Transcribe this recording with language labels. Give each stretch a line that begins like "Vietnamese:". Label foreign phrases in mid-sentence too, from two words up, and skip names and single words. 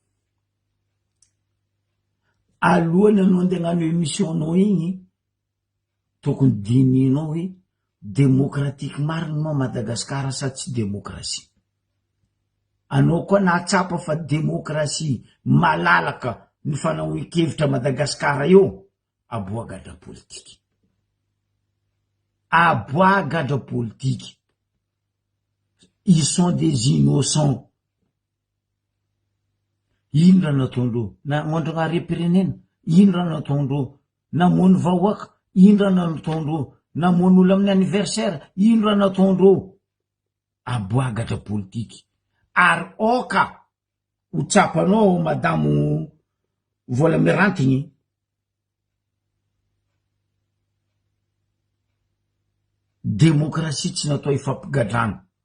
Malagasy: Alohany anao andeha hagnano émission anao igny, tokony dininao hoe démocratique mariny moa Madagasikara sa tsy démocratie. Anao koa nahatsapa fa démocratie malalaka ny fanaohan-kevitra Madagasikara io, aboa gadra politique. Aboa gadra politique.
French: Ils sont des innocents.
Malagasy: Ino raha nataondreo? Nagnondro gn'arem-pirenena? Ino raha nataondreo? Namono vahoaka? Ino raha nataondreo? Namono olo amin'ny anniversaire? Ino raha nataondreo? Aboa gadra politique. Ary oka ho tsapanao madamo Vola Merantigny, démocratie tsy natao ifampigadrana.